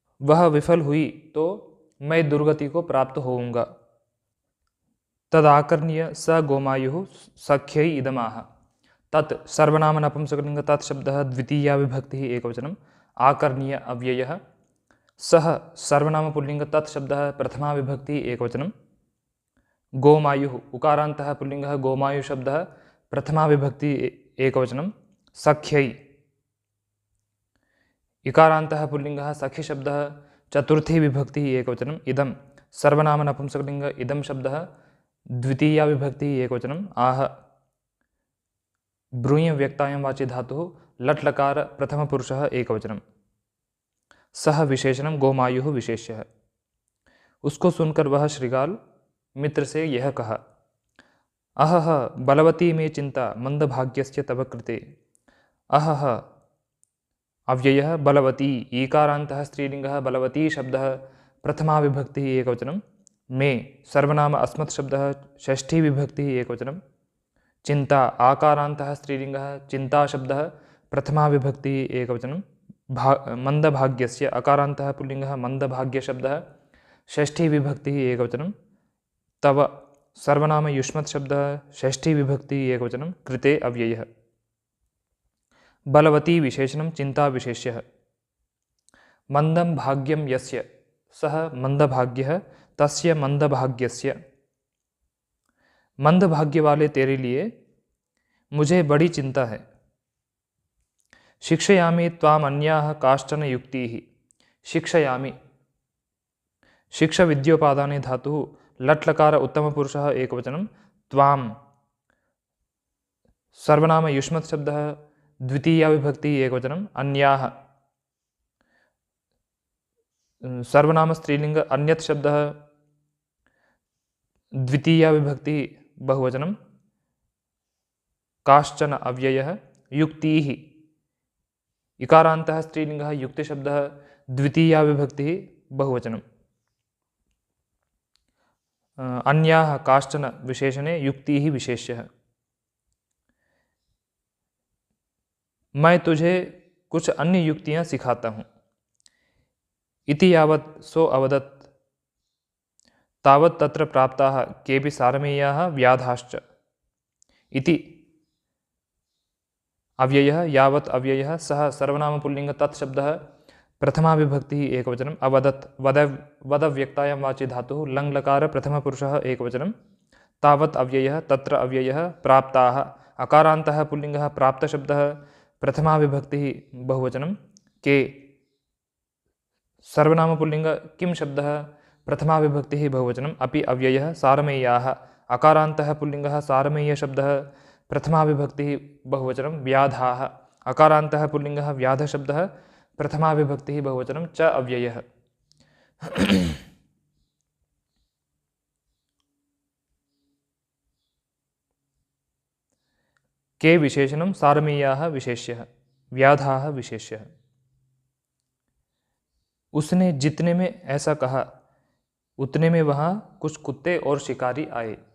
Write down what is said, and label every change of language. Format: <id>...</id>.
<hi>वह विफल हुई तो मैं दुर्गति को प्राप्त होऊंगा।</hi> <sa>तदाकर्ण्य स गोमायुः सख्यै इदमाह। तत् सर्वनाम नपुंसकलिङ्ग तत् शब्दः द्वितीया विभक्तिः एकवचनं। आकर्ण्य अव्ययः। सः सर्वनाम पुल्लिङ्ग तत् शब्दः प्रथमा विभक्तिः एकवचनं। गोमायुः उकारान्तः पुल्लिङ्गः गोमायु शब्दः प्रथमा विभक्ति एकवचनं। सख्यै इकारान्तः पुल्लिङ्गः सखी शब्दः चतुर्थी विभक्तिः एकवचनम्। इदं सर्वनाम नपुंसकलिङ्ग इदं शब्दः द्वितीया विभक्तिः एकवचनम्। आह ब्रूय व्यक्तायां वाचि धातुः लट् लकार प्रथमपुरुषः एकवचनं। सह विशेषणं गोमायुः विशेष्यः।</sa> <hi>उसको सुनकर वह श्रृगाल मित्र से यह कहा</hi> <sa>अहह बलवती मे चिंता मंदभाग्यस्य तव कृते। अहह अव्ययः बलवती ईकारान्तः स्त्रीलिङ्गः बलवती शब्दः प्रथमा विभक्तिः एकवचनं। मे सर्वनाम अस्मत् शब्दः षष्ठी विभक्तिः एकवचनं। चिंता आकारान्तः स्त्रीलिङ्गः चिंता शब्दः प्रथमा विभक्तिः एकवचनं। मंदभाग्यस्य अकारान्तः पुल्लिङ्गः मंदभाग्य शब्दः षष्ठी विभक्तिः एकवचनं। तव सर्वनाम युष्मत् शब्दः षष्ठी विभक्तिः एकवचनं। कृते अव्ययः। बलवती विशेषणं चिंता विशेष्यः। मंदं भाग्यं यस्य सः मंदभाग्यः तस्य मंदभाग्यस्य।</sa> <hi>मंदभाग्य वाले तेरे लिए मुझे बड़ी चिंता है।</hi> <sa>शिक्षयामि त्वाम् अन्याः काश्चन युक्तिः। शिक्षयामि शिक्ष विद्योपादाने धातुः लट् लकार उत्तमपुरुषः एकवचनं। त्वां सर्वनाम युष्मत् शब्दः द्वितीया विभक्तिः एकवचनं। अन्याः सर्वनाम स्त्रीलिंग अन्यत् शब्दः द्वितीया विभक्तिः बहुवचनं। काश्चन अव्ययः। युक्तिः इकारान्तः स्त्रीलिङ्गः युक्तिशब्दः द्वितीया विभक्तिः बहुवचनं। अन्याः काश्चन विशेषणे युक्तिः विशेष्यः।</sa> <hi>मैं तुझे कुछ अन्य युक्तियाँ सिखाता हूँ।</hi> <sa>इति यावत् सो अवदत् तावत् तत्र प्राप्ताः केऽपि सारमेयाः व्याधाश्च। इति अव्ययः यावत् अव्ययः सः सर्वनामपुल्लिङ्ग तत्शब्दः प्रथमा विभक्तिः एकवचनम् अवदत् वदव्यक्तायां वाचि धातुः लङ्लकार प्रथमपुरुषः एकवचनं तावत् अव्ययः तत्र अव्ययः प्राप्ताः अकारान्तः पुल्लिङ्गः प्राप्तशब्दः प्रथमा विभक्तिः बहुवचनं के सर्वनामपुल्लिङ्ग किं शब्दः प्रथमा विभक्तिः बहुवचनम् अपि अव्ययः सारमेयाः अकारान्तः पुल्लिङ्गः सारमेयशब्दः प्रथमा विभक्तिः बहुवचनं व्याधाः अकारान्तः पुल्लिङ्गः व्याधशब्दः प्रथमा विभक्तिः बहुवचनं च अव्ययः। के विशेषणं सारमेयाः विशेष्यः व्याधाः विशेष्यः।</sa> <hi>उसने जितने में ऐसा कहा उतने में वहाँ कुछ कुत्ते और शिकारी आए।</hi>